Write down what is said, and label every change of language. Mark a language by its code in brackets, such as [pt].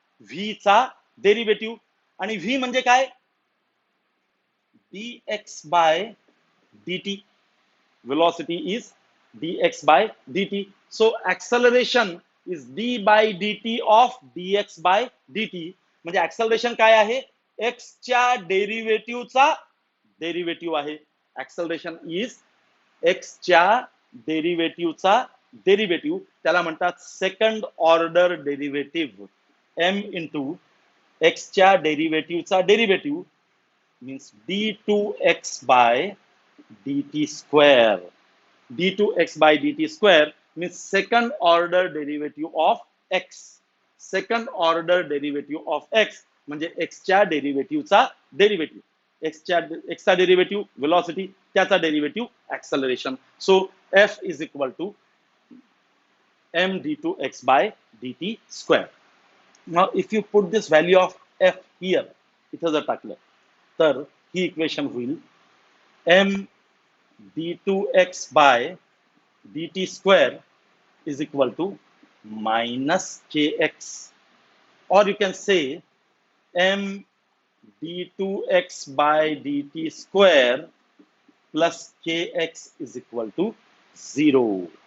[mr] v चा derivative. आणि v म्हणजे काय, dx by dt. [en] Velocity is dx by dt. So acceleration is d by dt of dx by dt. [mr] म्हणजे acceleration काय आहे, एक्सच्या डेरिव्हेटिव्हचा डेरिव्हेटिव्ह आहे. ऍक्सलरेशन इज एक्सच्या डेरिव्हेटिव्हचा डेरिव्हेटिव्ह, त्याला म्हणतात second order derivative. [en] m into [mr] एक्सच्या डेरिव्हेटिव्हचा derivative [en] means d2x by dt square. d2x by dt square means second order derivative of x. Second order derivative of x [mr] म्हणजे x च्या डेरिव्हेटिव्हचा derivative. x चा derivative velocity, त्याचा derivative acceleration. [en] So f is equal to m d2x by dt square. Now if you put this value of f here, [mr] इथं जर टाकलं तर ही equation होईल [en] m d2x by dt square is equal to minus kx, or you can say m d2x by dt square plus kx is equal to 0.